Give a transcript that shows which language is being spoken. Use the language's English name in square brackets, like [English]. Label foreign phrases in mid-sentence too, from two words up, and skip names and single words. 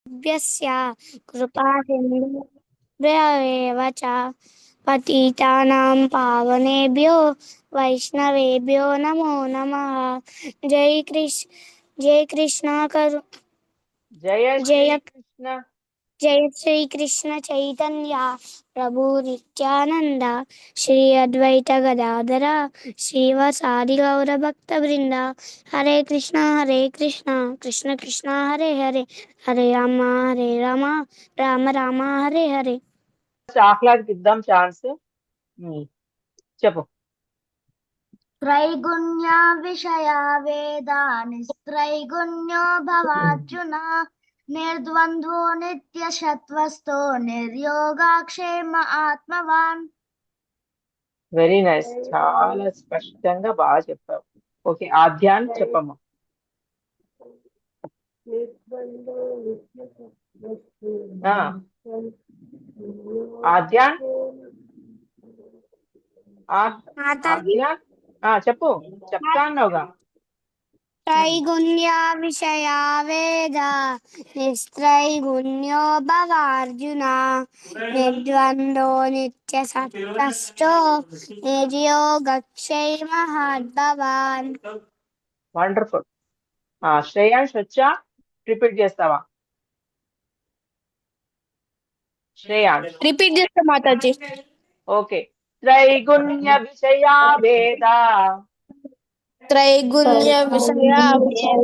[Sanskrit] भ्यस्य कृपासिन्धुभ्येव च पतितानां पावनेभ्यो वैष्णवेभ्यो नमो नमः। जय कृष्ण करु जय श्री जय कृष्ण जय श्री कृष्ण चैतन्य प्रभु नित्यानंद श्री अद्वैत गदाधर श्रीवासादि गौर भक्त वृंदा। हरे कृष्णा कृष्ण कृष्ण हरे हरे, हरे राम राम राम हरे हरे। [Telugu] ఆహ్లాద్కి ఇద్దాం ఛాన్స్. చెప్పు. [Sanskrit] त्रैगुण्य विषया वेदा निस्त्रैगुण्यो भवार्जुन निर्द्वन्द्वो नित्यशत्वस्तो निर्योगाक्षेम आत्मवान्. [English] very nice, [Telugu] చాలా స్పష్టంగా బాగా చెప్పావు. ఓకే, ఆధ్యాన్ చెప్పమ్మా. ఆధ్యాన్ మాతాజీ ఆధ్యాన్ చెప్పు, చెప్తా అన్నావుగా. [Sanskrit] त्रैगुण्य विषया वेद निस्त्रैगुण्यो भवार्जुन निर्द्वन्द्वो नित्यसत्त्वस्तो निर्योगक्षैर्महद्भवान्। [Telugu] వండర్ఫుల్. శ్రేయాంష్ వచ్చా, రిపీట్ చేస్తావా? శ్రేయాంష్ రిపీట్ చేస్తా మాతాజీ. [Sanskrit] ఓకే. త్రైగుణ్య విషయా వేద త్రైగుణ్య విషయ వేద